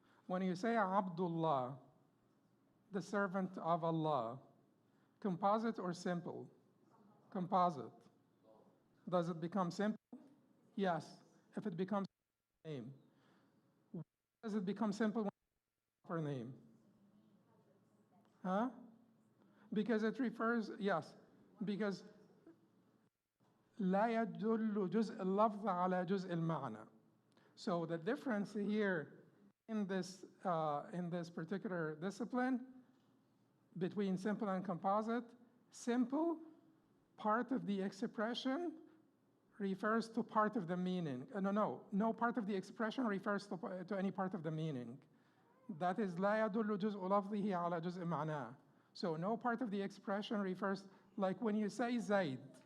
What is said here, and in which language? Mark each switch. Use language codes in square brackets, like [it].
[en] When you say Abdullah, the servant of Allah, composite or simple? Composite. Does it become simple? Yes, if it becomes a name. When does it become simple when it's a proper name? Huh? Because it refers, yes, because [ar] لا يدل جزء اللفظ على جزء المعنى. [en] So the difference here in this particular discipline between simple and composite, simple, part of the expression refers to part of the meaning. No part of the expression refers to any part of the meaning. That is [ar] لا يدل جزء لفظه على جزء معناه. [en] So no part of the expression refers, like when you say Zaid.